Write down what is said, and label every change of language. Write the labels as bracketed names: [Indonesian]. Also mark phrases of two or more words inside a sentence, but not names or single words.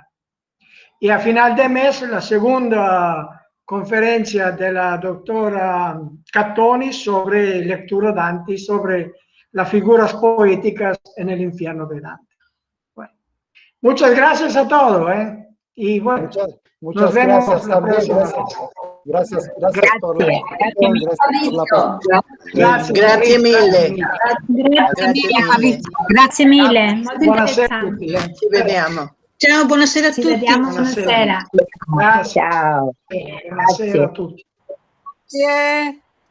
[Spanish] Y a final de mes, la segunda conferencia de la doctora Cattoni sobre lectura Dante, sobre las figuras poéticas en el infierno de Dante. Bueno, muchas gracias a todos. Y bueno, muchas nos vemos gracias la próxima vez. Gracias por la [Italian] Grazie mille. Grazie mille, molto Buonasera a interessante. tutti. Ci vediamo. Ciao, buonasera a Ci tutti. vediamo buonasera. Grazie. Ciao. Buonasera a tutti. Grazie.